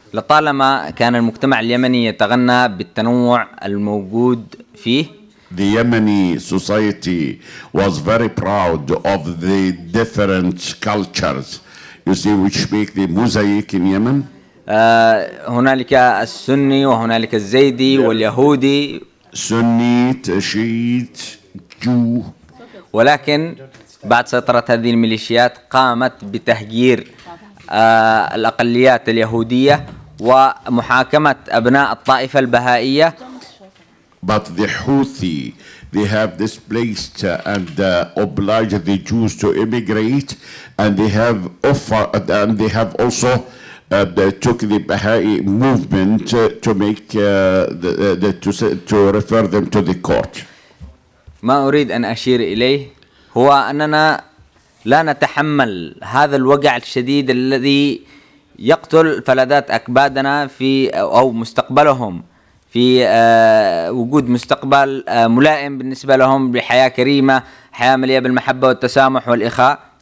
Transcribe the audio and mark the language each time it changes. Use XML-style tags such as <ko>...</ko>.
<ar>لطالما كان المجتمع اليمني يتغنى بالتنوع الموجود فيه.</ar> <en>The Yemeni society was very proud of the different cultures, you see, which make the mosaic in Yemen.</en> <ar>هنالك السني وهنالك الزيدي واليهودي.</ar> <en>Sunnite, Shiite, Jew.</en> <ar>ولكن بعد سيطرة هذه الميليشيات قامت بتهجير الأقليات اليهودية ومحاكمة أبناء الطائفة البهائية.</ar> <en>But the Houthi, they have displaced and obliged the Jews to immigrate, and they have offered, and they have also took the Baha'i movement to make to refer them to the court.</en> <ar>ما أريد أن أشير إليه هو أننا لا نتحمل هذا الوجع الشديد الذي يقتل فلذات أكبادنا في أو مستقبلهم في وجود مستقبل ملائم بالنسبة لهم بحياة كريمة، حياة مليئة بالمحبة والتسامح والإخاء.</ar>